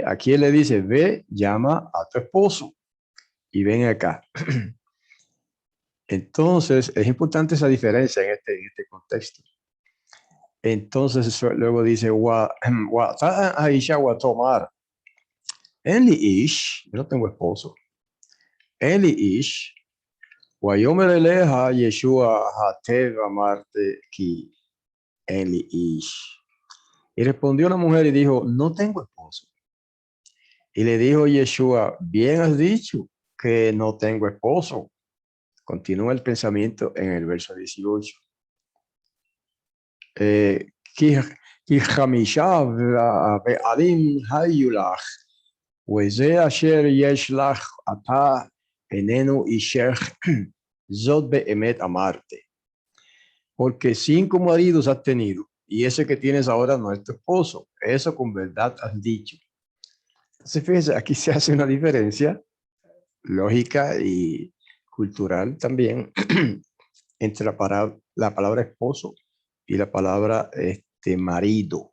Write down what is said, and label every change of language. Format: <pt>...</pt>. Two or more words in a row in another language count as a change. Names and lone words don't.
<es>Aquí él le dice, ve, llama a tu esposo y ven acá. Entonces, es importante esa diferencia en este contexto. Entonces, luego dice,</es> <he>האשה ותאמר. אין לי איש,</he> <es>yo no tengo esposo.</es> <he>אין לי איש, ויאמר אליה ישוע היטב אמרת כי אין לי איש.</he> <es>Y respondió la mujer y dijo, no tengo esposo. Y le dijo Yeshua, bien has dicho que no tengo esposo. Continúa el pensamiento en el verso 18.</es> <he>כי חמישה בעלים היו לך, וזה אשר יש לך אתה איננו אישך, זאת באמת אמרתי.</he> <es>Porque 5 maridos has tenido, y ese que tienes ahora no es tu esposo. Eso con verdad has dicho. Entonces, fíjense, aquí se hace una diferencia lógica y cultural también entre la palabra esposo y la palabra marido.</es>